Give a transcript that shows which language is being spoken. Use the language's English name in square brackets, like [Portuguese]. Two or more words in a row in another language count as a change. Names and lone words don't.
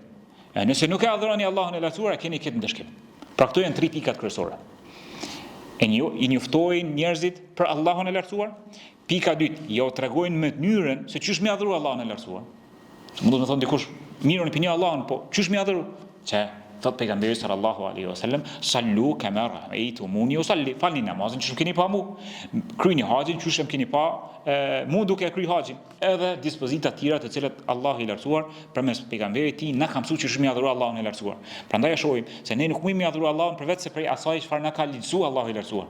[Albanian] Nëse nuk e adhuroni Allahun e lartësuar keni këtë ndëshkim. Pra këto janë 3 pikat kryesore. I njoftojnë njerëzit për Allahun e lartësuar. Pika 2, jo tregojnë me mënyrën se çysh mi adhuru Allahun e lartësuar. Mund të thonë dikush, mirën e pini Allahun, po çysh mi adhuru? Thot pejgamberi [Arabic] صلى الله عليه وسلم، صلوا كما رأيتموني أصلي, [Albanian] falni namazin çu keni pa mu, kryeni haxhin çu keni pa mu duke kry haxhin. Edhe dispozita të tjera të cilat Allahu i lartësuar përmes pejgamberit tij na ka mësuar çu mi adhuru Allahun e lartësuar. Prandaj e shohim se ne nuk mundemi adhuru Allahun përveç se prej asaj çfarë na ka lehtësuar Allahu i lartësuar.